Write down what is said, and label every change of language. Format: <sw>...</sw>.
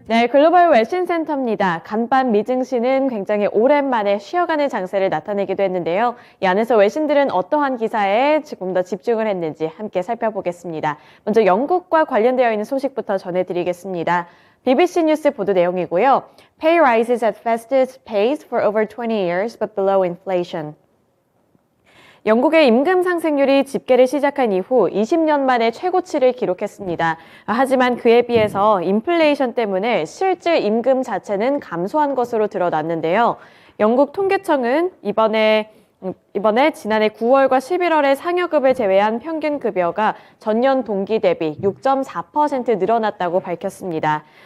<ko>네, 글로벌 웨신센터입니다. 간밤 미증시는 굉장히 오랜만에 쉬어가는 장세를 나타내기도 했는데요. 이 안에서 외신들은 어떠한 기사에 조금 더 집중을 했는지 함께 살펴보겠습니다. 먼저 영국과 관련되어 있는 소식부터 전해드리겠습니다. BBC 뉴스 보도 내용이고요.</ko> <en>Pay rises at fastest pace for over 20 years but below inflation.</en> <ko>영국의 임금 상승률이 집계를 시작한 이후 20년 만에 최고치를 기록했습니다. 하지만 그에 비해서 인플레이션 때문에 실질 임금 자체는 감소한 것으로 드러났는데요. 영국 통계청은 이번에 지난해 9월과 11월에 상여급을 제외한 평균 급여가 전년 동기 대비 6.4% 늘어났다고 밝혔습니다.</ko>